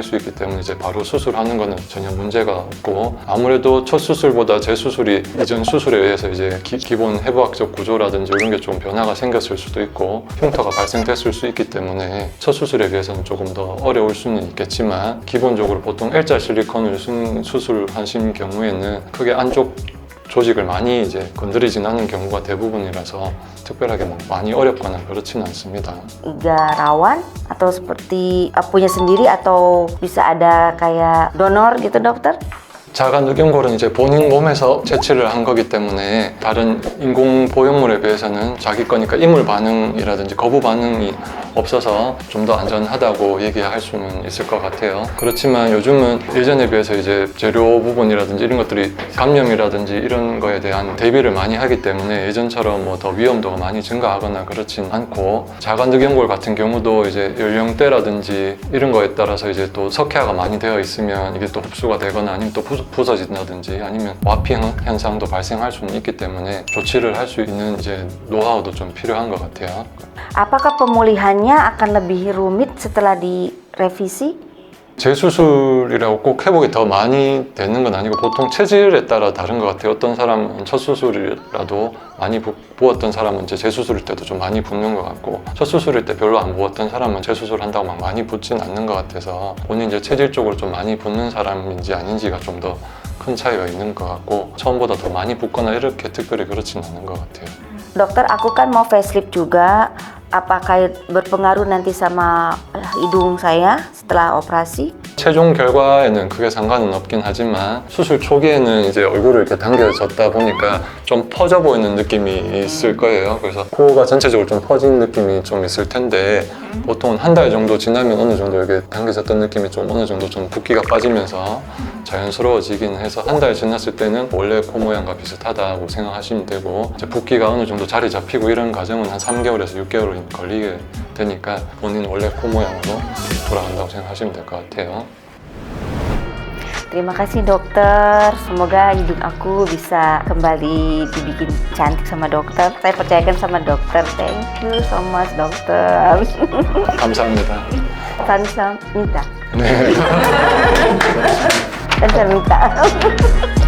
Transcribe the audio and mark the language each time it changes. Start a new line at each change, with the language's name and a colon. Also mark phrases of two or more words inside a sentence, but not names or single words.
Korean: 수 있기 때문에 이제 바로 수술하는 거는 전혀 문제가 없고 아무래도 첫 수술보다 재수술이 이전 수술에 의해서 이제 기본 해부학적 구조라든지 이런 게 좀 변화가 생겼을 수도 있고 흉터가 발생됐을 수 있기 때문에 첫 수술에 비해서는 조금 더 어려울 수는 있겠지만 기본적으로 보통 L자 실리콘을 수술하신 경우에는 크게 안쪽 조직을 많이 이제 건드리진 않은 경우가 대부분이라서 특별하게 뭐 많이 어렵거나 그렇지는 않습니다.
Indonesian: Iga rawan atau seperti punya sendiri atau bisa ada kayak donor gitu dokter?
Korean: 자가 늑연골은 이제 본인 몸에서 채취를 한 거기 때문에 다른 인공 보형물에 비해서는 자기 거니까 이물 반응이라든지 거부 반응이 없어서 좀 더 안전하다고 얘기할 수는 있을 것 같아요. 그렇지만 요즘은 예전에 비해서 이제 재료 부분이라든지 이런 것들이 감염이라든지 이런 거에 대한 대비를 많이 하기 때문에 예전처럼 뭐 더 위험도가 많이 증가하거나 그렇진 않고 자가 늑연골 같은 경우도 이제 연령대라든지 이런 거에 따라서 이제 또 석회화가 많이 되어 있으면 이게 또 흡수가 되거나 아니면 또 부서진다든지 아니면 와피 현상도 발생할 수는 있기 때문에 조치를 할 수 있는 이제 노하우도 좀 필요한 것 같아요.
Indonesian: Apakah pemulihannya akan lebih rumit setelah direvisi?
Korean: 재수술이라고 꼭 회복이 더 많이 되는 건 아니고 보통 체질에 따라 다른 것 같아요. 어떤 사람은 첫 수술이라도 많이 부었던 사람은 이제 재수술일 때도 좀 많이 붓는 것 같고, 첫 수술일 때 별로 안 부었던 사람은 재수술 한다고 막 많이 붓진 않는 것 같아서 본인 이제 체질적으로 좀 많이 붓는 사람인지 아닌지가 좀 더 큰 차이가 있는 것 같고, 처음보다 더 많이 붓거나 이렇게 특별히 그렇진 않은 것 같아요.
Indonesian: Dokter, aku kan mau facelift juga. Apakah berpengaruh nanti sama hidung saya setelah operasi?
Korean: 최종 결과에는 크게 상관은 없긴 하지만 수술 초기에는 이제 얼굴을 이렇게 당겨졌다 보니까 좀 퍼져 보이는 느낌이 있을 거예요. 그래서 코가 전체적으로 좀 퍼진 느낌이 좀 있을 텐데, 보통 한 달 정도 지나면 어느 정도 이렇게 당겨졌던 느낌이 좀 어느 정도 좀 붓기가 빠지면서 자연스러워지긴 해서, 한 달 지났을 때는 원래 코 모양과 비슷하다고 생각하시면 되고, 이제 붓기가 어느 정도 자리 잡히고 이런 과정은 한 3개월에서 6개월 걸리게 되니까 본인 원래 코 모양으로 돌아간다고 생각하시면 될 것 같아요.
Indonesian: Terima kasih dokter, semoga hidung aku bisa kembali dibikin cantik sama dokter. Saya percayakan sama dokter.
English: Thank you so much dokter.
Korean: 감사합니다. Tansa minta. 네. Tansa minta.